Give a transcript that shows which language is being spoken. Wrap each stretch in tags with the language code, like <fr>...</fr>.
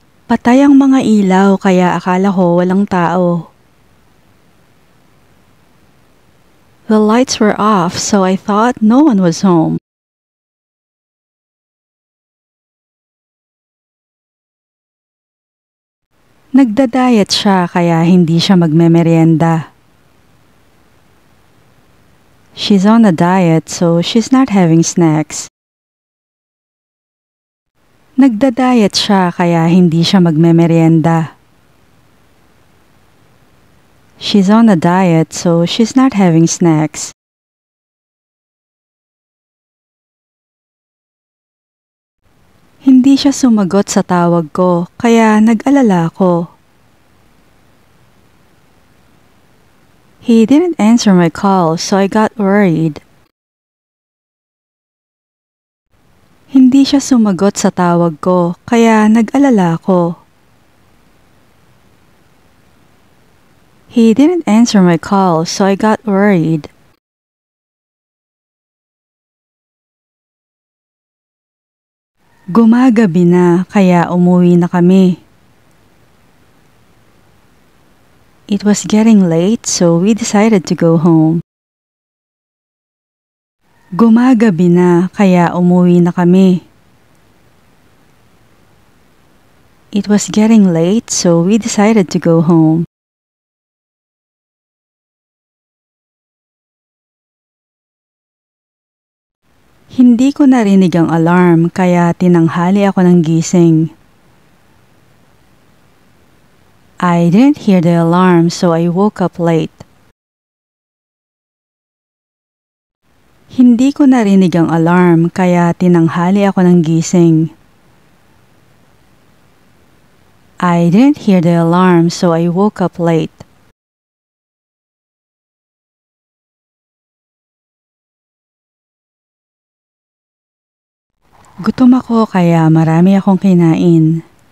<tl>Patay ang mga ilaw kaya akala ko walang tao.</tl> <en>The lights were off so I thought no one was home.</en> <tl>Nagda-diet siya kaya hindi siya magmemeryenda.</tl> <en>She's on a diet so she's not having snacks.</en> <tl>Nagda-diet siya kaya hindi siya magmemeryenda.</tl> <en>She's on a diet so she's not having snacks.</en> <tl>Hindi siya sumagot sa tawag ko kaya nag-alala ako.</tl> <en>He didn't answer my call, so I got worried.</en> <tl>Hindi siya sumagot sa tawag ko, kaya nag-alala ako.</tl> <en>He didn't answer my call, so I got worried.</en> <tl>Gumagabi na, kaya umuwi na kami.</tl> <en>It was getting late, so we decided to go home.</en> <tl>Gumagabi na, kaya umuwi na kami.</tl> <en>It was getting late, so we decided to go home.</en> <tl>Hindi ko narinig ang alarm, kaya tinanghali ako ng gising.</tl> <en>I didn't hear the alarm, so I woke up late.</en> <tl>Hindi ko narinig ang alarm, kaya tinanghali ako ng gising.</tl> <en>I didn't hear the alarm, so I woke up late.</en> <tl>Gutom ako, kaya marami akong kinain.</tl>